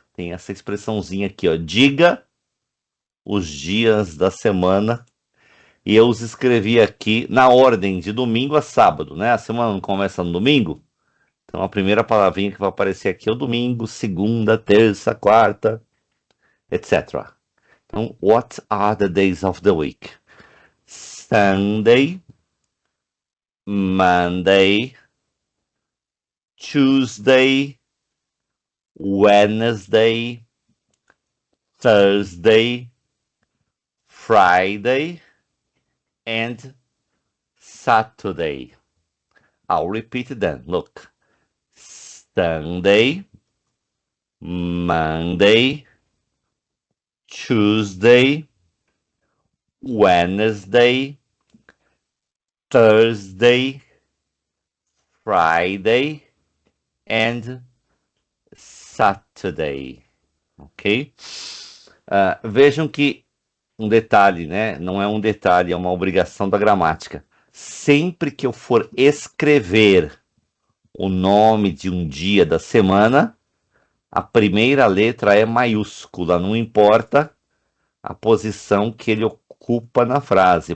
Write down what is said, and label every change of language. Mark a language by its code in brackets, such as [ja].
[pt] Tem essa expressãozinha aqui, ó. Diga os dias da semana. E eu os escrevi aqui na ordem de domingo a sábado, né? A semana não começa no domingo. Então a primeira palavrinha que vai aparecer aqui é o domingo, segunda, terça, quarta, etc. Então, [en] what are the days of the week? Sunday, Monday, Tuesday, Wednesday, Thursday, Friday, and Saturday. I'll repeat them. Look. Sunday, Monday, Tuesday, Wednesday, Thursday, Friday, and Saturday. [pt] Ok? Vejam que um detalhe, né? Não é um detalhe, é uma obrigação da gramática. Sempre que eu for escrever o nome de um dia da semana, a primeira letra é maiúscula, não importa a posição que ele ocupa na frase.